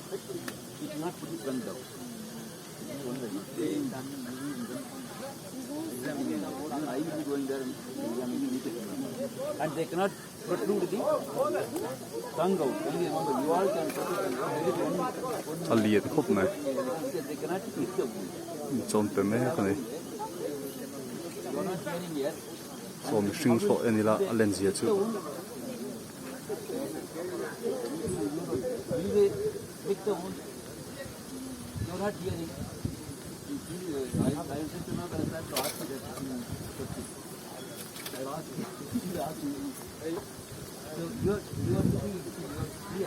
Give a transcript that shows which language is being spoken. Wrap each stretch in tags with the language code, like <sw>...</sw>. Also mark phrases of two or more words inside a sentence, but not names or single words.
<en>He cannot put the trunk down. I will be going there and examining it. And they cannot protrude the tongue out. Remember, you all can protrude the tongue out.</en> <lus>a lian khawp mai</lus> <en>They cannot eat the wood.</en> <lus>chon pe mek ani</lus> <en>You are not hearing yet.</en> <lus>so mi hring thaw ani la a len zia chu</lus> <en>You will pick the wood. You are not hearing. I will say to know that I have to ask you that. I ask you. So you are clear.</en>